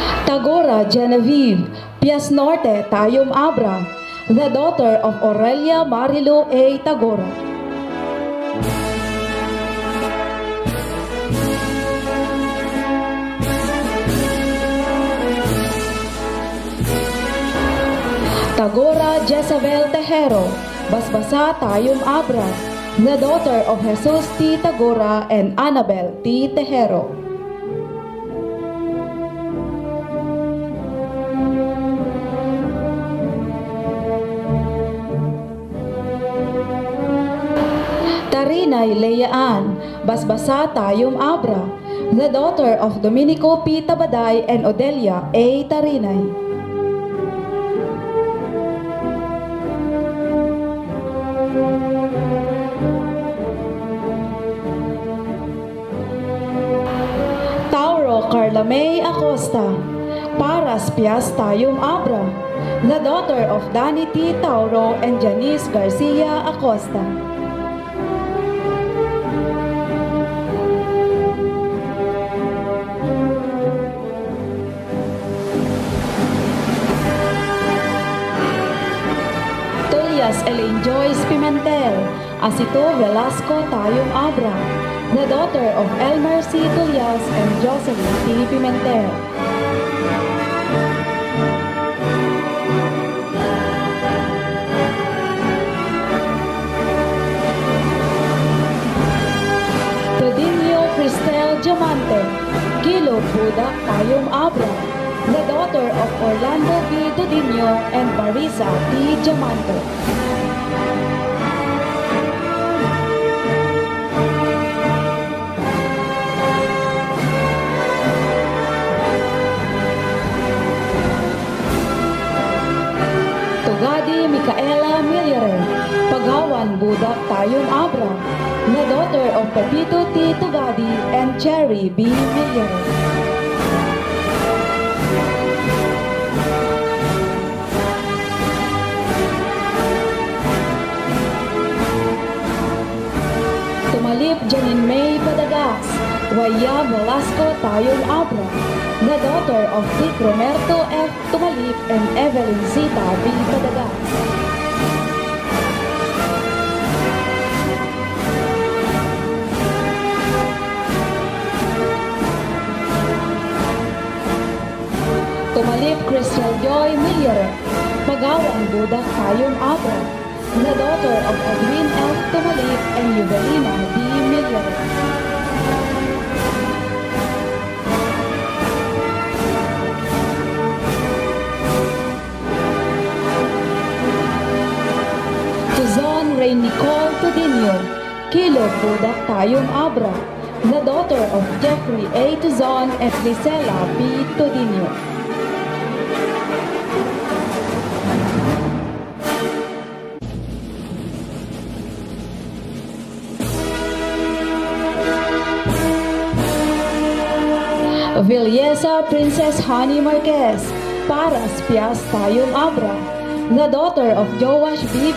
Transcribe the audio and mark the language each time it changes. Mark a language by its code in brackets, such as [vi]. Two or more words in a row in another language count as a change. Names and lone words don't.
[en] Tagora Genevieve Pias Norte Tayum Abra, the daughter of Aurelia Marilu A. Tagora. Tagora Jezabel Tejero, Basbasa Tayum Abra, the daughter of Jesus T. Tagora and Annabel T. Tejero. Tarinay Leaan, Basbasa Tayum Abra, the daughter of Domenico P. Tabaday and Odelia A. Tarinay. Carla May Acosta, Paras Pias Tayum Abra, the daughter of Danny T. Tauro and Janice Garcia Acosta. Tulias Elaine Joyce Pimentel, Asito Velasco Tayum Abra, the daughter of Elmer C. Tulias and Jocelyn T. Pimentel. Todinio Cristel Diamante, Kilo Budak Tayum Abra, the daughter of Orlando B. Todinio and Marisa T. Diamante. Tugadi Micaela Millere, Pagawan Budak Tayum Abra, the daughter of Pepito T. Tugadi and Cherry B. Millere. Tumalip Janine May Padagas, Waya Velasco Tayum Abra, the daughter of Dick Romerto F. Tumalip and Evelyn Zita B. Padagas. Tumalip Crystal Joy Millere, Pagawang Budak Tayum Abra, the daughter of Edwin F. Tumalip and Evelina B. Millere. Ray Nicole Todinio, Kilo Budak Tayum Abra, the daughter of Jeffrey A. Tuzon and Lisela B. Todinio. Villesa Princess Honey Marquez, Paras Pias Tayum Abra, the daughter of Joash B.